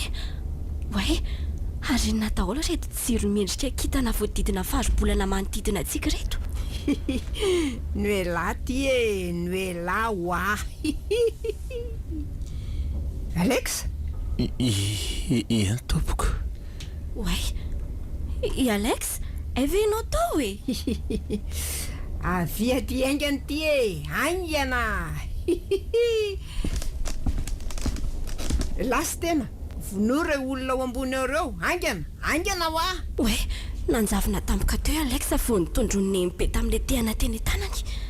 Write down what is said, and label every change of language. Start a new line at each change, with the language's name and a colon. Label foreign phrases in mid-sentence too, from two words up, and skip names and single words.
Malagasy: Way, ary inona daholo reto jiro mendrika kintana voadidina faribolana manodidina atsika reto? Noela ty e, noela oa. Alex? Iny tompoko. Way, i Alex, ave ianao tao e? Avia ty aingany ty e, aingana. Lasy tena, vonore olona ao ambony eureo, aingana ho a. Way, nanjavina tampoka teo Alex vao nitondro ny Nenibe tamin'ilay tehana teny tanany.